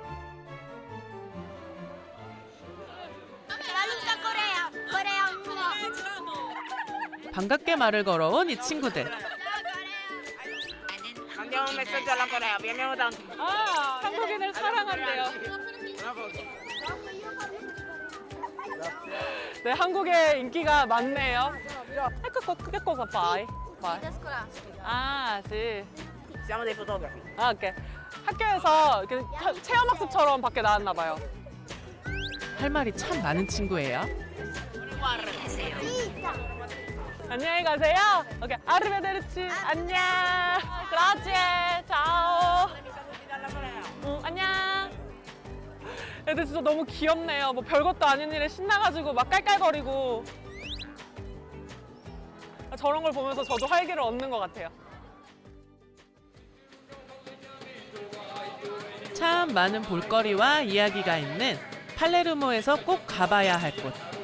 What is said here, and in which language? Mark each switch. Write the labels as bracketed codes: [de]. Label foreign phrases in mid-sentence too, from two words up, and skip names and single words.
[ko] 반갑게 말을 걸어온 이 친구들. 한국인을 사랑한대요. 네, 한국에 인기가 많네요. [it] che cosa fai? 아, sì. Siamo dei fotografi. [ko] 아, 오케이. 학교에서 이렇게 체험학습처럼 밖에 나왔나 봐요. 할 말이 참 많은 친구예요. 안녕히 가세요. 오케이, [it] arrivederci. 안녕. grazie. ciao. [ko] 안녕. 애들 진짜 너무 귀엽네요. 뭐 별것도 아닌 일에 신나가지고 막 깔깔거리고. 저런 걸 보면서 저도 활기를 얻는 것 같아요. 참 많은 볼거리와 이야기가 있는 팔레르모에서 꼭 가봐야 할 곳.